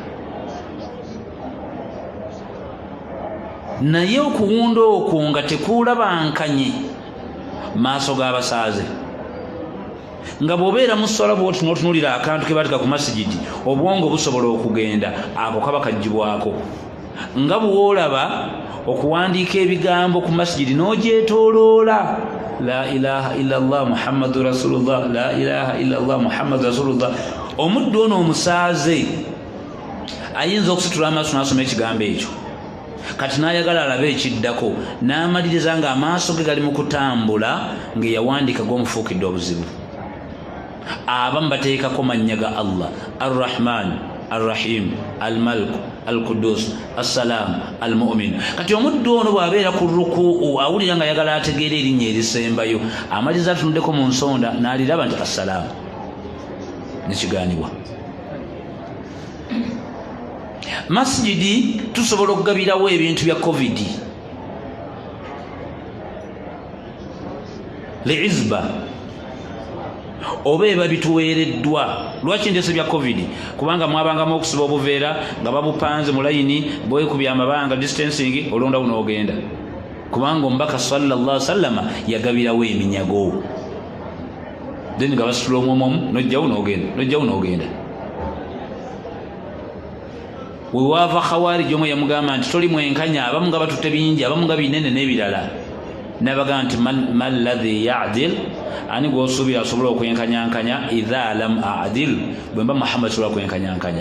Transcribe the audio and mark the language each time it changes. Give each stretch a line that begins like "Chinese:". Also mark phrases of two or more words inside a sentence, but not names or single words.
Ganda: Naye okuwunda okwo nga tekuulabankanye maaso g'abasaaze. Nga bw'obeera mu ssala bw'oti n'otunuulira akantu ke baatika ku masjidi, obwongo busobola okugenda, ako kaba kaggyibwako. Nga bw'olaba okuwandiika ebigambo ku masjidi n'ogyetooloola,
Arabic: لا إله إلا الله محمد رسول الله، لا إله إلا الله محمد رسول الله.
Ganda: Omuddu ono omusaaze ayinza okusitula amaaso n'asoma ekigambo ekyo, kati n'ayagala alabe ekiddako, n'amaliriza ng'amaaso ge gali mu kutambula ng'eyawandiika g'omufuukidde obuzibu. Abamu bateekako mannya ga Allah: Ar-Rahman, Ar-Rahim, Al-Malik, Al-Quddus, As-Salam, Al-Mu'min. Kati omuddu ono bw'abeera ku rukuu awulira nga ayagala ategeera erinnya erisembayo, amaliriza atunuddeko mu nsonda n'aliraba nti As-Salam, nekigaanibwa. Masjidi tusobola okugabirawo ebintu bya COVID, liizba oba eba bituweereddwa. Lwaki ndeese bya COVID? Kubanga mwabangamu okusiba obuveera nga babupanze mu layini, bwekubya amabanga distancing, olonda buno ogenda. Kubanga omubaka
Arabic: صلى الله عليه وسلم
Ganda: yagabirawo eminyago, then nga basitula omwomu nojjawo n'ogenda, nojjawo n'ogenda. Wewaava Khawarij omu yamugamba nti toli mwenkanya, abamu nga batutte bingi, abamu nga binene n'ebirala. Nabaga nti
Arabic: من الذي يعدل,
Ganda: ani gwosuubira asobola okwenkanyankanya
Arabic: إذا لم أعدل,
Ganda: bwe mba Muhammad asobola kwenkanyankanya.